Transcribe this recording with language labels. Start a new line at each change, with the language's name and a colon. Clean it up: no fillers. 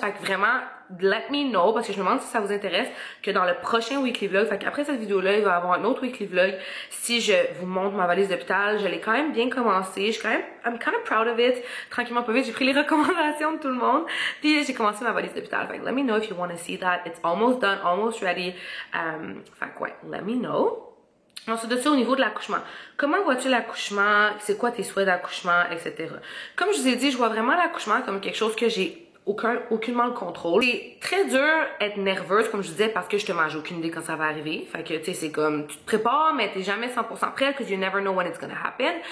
French: Fait que vraiment,
English: let me know,
French: parce que je me demande si ça vous intéresse, que dans le prochain weekly vlog, fait qu'après cette vidéo-là, il va y avoir un autre weekly vlog. Si je vous montre ma valise d'hôpital, je l'ai quand même bien commencé. Je suis quand même,
English: I'm kind of proud of it.
French: Tranquillement, pas vite, j'ai pris les recommandations de tout le monde. Puis j'ai commencé ma valise d'hôpital. Fait que
English: let me know if you want to see that. It's almost done, almost ready.
French: Fait que ouais,
English: let me know.
French: Ensuite de ça, au niveau de l'accouchement. Comment vois-tu l'accouchement? C'est quoi tes souhaits d'accouchement, etc. Comme je vous ai dit, je vois vraiment l'accouchement comme quelque chose que j'ai aucunement le contrôle. C'est très dur être nerveuse, comme je disais, parce que justement, j'ai aucune idée quand ça va arriver. Fait que, tu sais, c'est comme, tu te prépares, mais t'es jamais 100% prête,
English: because you never know when it's gonna happen.